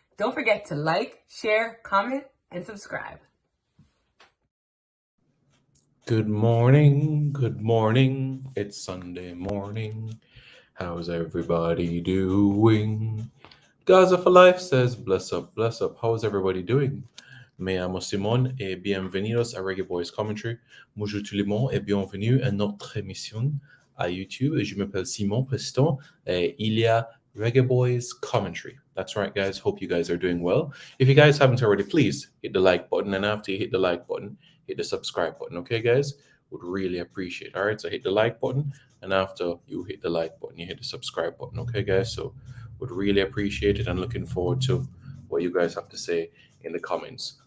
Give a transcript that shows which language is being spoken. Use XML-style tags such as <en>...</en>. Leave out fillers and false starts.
<en>Don't forget to like, share, comment, and subscribe. Good morning, it's Sunday morning. How's everybody doing? Gaza for Life says, bless up. How's everybody doing?</en> <es>Me llamo Simon et bienvenidos a Reggae Boyz Commentary.</es> <fr>Bonjour tout le monde et bienvenue à notre émission à YouTube. Je m'appelle Simon Preston et il y a Reggae Boyz Commentary.</fr> <en>That's right, guys. Hope you guys are doing well. If you guys haven't already, please hit the like button, and after you hit the like button, hit the subscribe button. Okay, guys? Would really appreciate it. All right, so hit the like button, and after you hit the like button, you hit the subscribe button. Okay, guys? So would really appreciate it, and looking forward to what you guys have to say in the comments.</en>